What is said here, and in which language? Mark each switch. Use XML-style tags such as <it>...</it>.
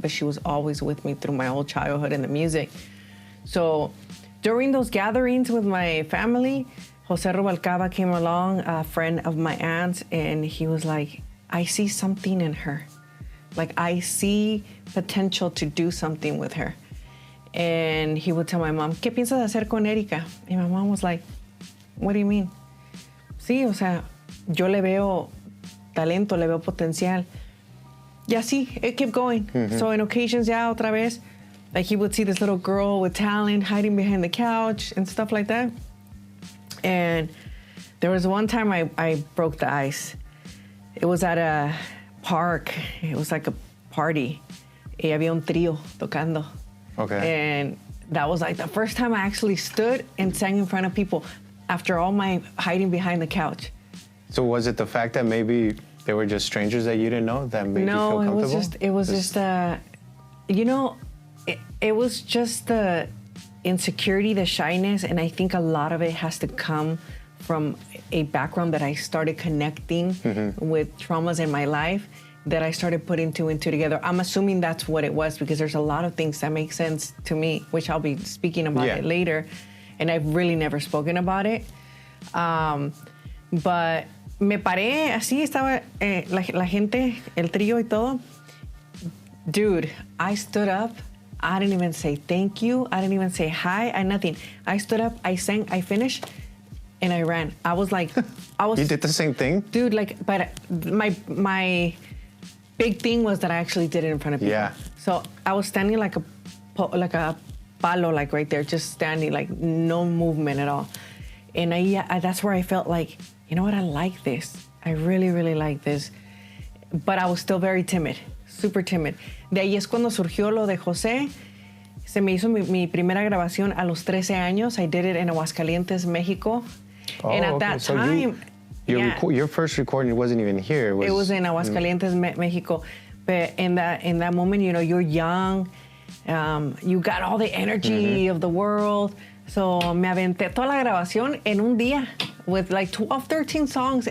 <en>But she was always with me through my whole childhood in the music. So during those gatherings with my family, Jose Rubalcaba came along, a friend of my aunt's, and he was like, "I see something in her. Like, I see potential to do something with her." And he would tell my mom,</en> <es>"¿Qué piensas hacer con Erika?"</es> <en>And my mom was like, "What do you mean?"</en> <es>Sí, o sea, yo le veo talento, le veo potencial. Y así,</es> <en>it kept going. So in occasions,</en> <es>ya otra vez,</es> <en>like he would see this little girl with talent hiding behind the couch and stuff like that. And there was one time I broke the ice. It was at a park. It was like a party.</en> <es>Y había un trío tocando.</es> <en>Okay. And that was like the first time I actually stood and sang in front of people after all my hiding behind the couch. So was it the fact that maybe they were just strangers that you didn't know that made you feel comfortable? It was just you know, it was just the insecurity, the shyness, and I think a lot of it has to come from a background that I started connecting with traumas in my life, that I started putting two and two together. I'm assuming that's what it was, because there's a lot of things that make sense to me, which I'll be speaking about it later. And I've really never spoken about it.</en> <es>But me paré, así estaba la gente, el trío y todo.</es> <en>Dude, I stood up. I didn't even say thank you. I didn't even say hi. Nothing. I stood up, I sang, I finished, and I ran. I was like, You did the same thing? Dude, like, but my big thing was that I actually did it in front of people. Yeah. So I was standing like a palo, like right there, just standing, like no movement at all. And that's where I felt like, you know what, I like this. I really, really like this. But I was still very timid, super timid.</en> <es>De ahí es cuando surgió lo de José. Se me hizo mi primera grabación a los 13 años.</es> <en>I did it in Aguascalientes, Mexico. And at that time... Your first recording wasn't even here. It was in Aguascalientes, Mexico. But in that moment, you know, you're young. You got all the energy of the world.</en> <es>So me aventé toda la grabación en un día</es> <en>with like 12, 13 songs.</en>